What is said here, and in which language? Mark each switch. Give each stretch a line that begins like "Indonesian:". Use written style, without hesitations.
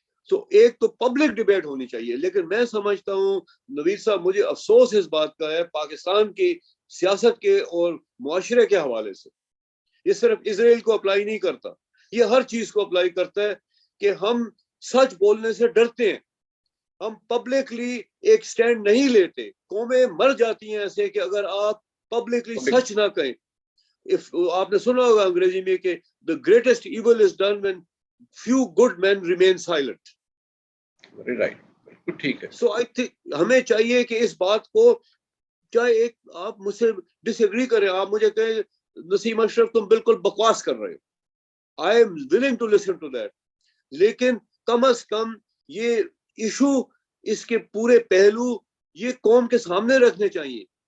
Urdu: تو ایک تو پبلک ڈیبیٹ ہونی چاہیے. لیکن میں سمجھتا ہوں نوید صاحب، مجھے افسوس اس بات کا ہے پاکستان کی سیاست کے اور معاشرے کے حوالے سے، یہ صرف اسرائیل کو اپلائی نہیں کرتا، یہ ہر چیز کو اپلائی کرتا ہے کہ ہم سچ بولنے سے ڈرتے ہیں. ہم پبلکلی ایک سٹینڈ نہیں لیتے. قومیں مر جاتی ہیں ایسے کہ اگر آپ پبلکلی سچ نہ کہیں. آپ نے سنا ہوگا انگریزی میں کہ
English: the greatest evil is done when few good men remain silent.
Urdu: ٹھیک ہے.
English: So I think
Urdu: ہمیں چاہیے کہ اس بات کو، چاہے ایک آپ مجھ سے ڈس ایگری کریں، آپ مجھے کہیں نسیم اشرف تم بالکل بکواس کر رہے ہو،
English: I am willing to listen to that.
Urdu: لیکن کم از کم یہ ایشو، اس کے پورے پہلو یہ قوم کے سامنے رکھنے چاہیے.